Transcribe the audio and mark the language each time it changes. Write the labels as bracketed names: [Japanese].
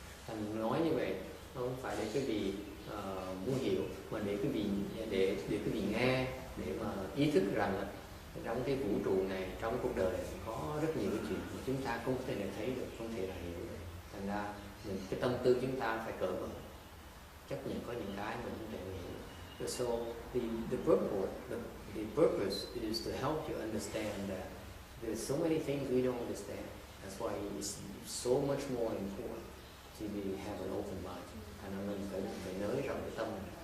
[Vietnamese] Thành nói như vậy không phải để quý vị muốn hiểu, mà để quý vị nghe, để mà ý thức rằng là trong cái vũ trụ này, trong cuộc đời có rất nhiều chuyện mà chúng ta không thể thấy được, không thể là hiểu được. Thành ra cái tâm tư chúng ta phải cởi mở, chấp nhận có những cái mình không thể hiểu. [English] So the purpose is to help you understand that there's so many things we don't understand. That's why it's so much more important to have an open mind. [Vietnamese] And mình phải nới rộng cái tâm này.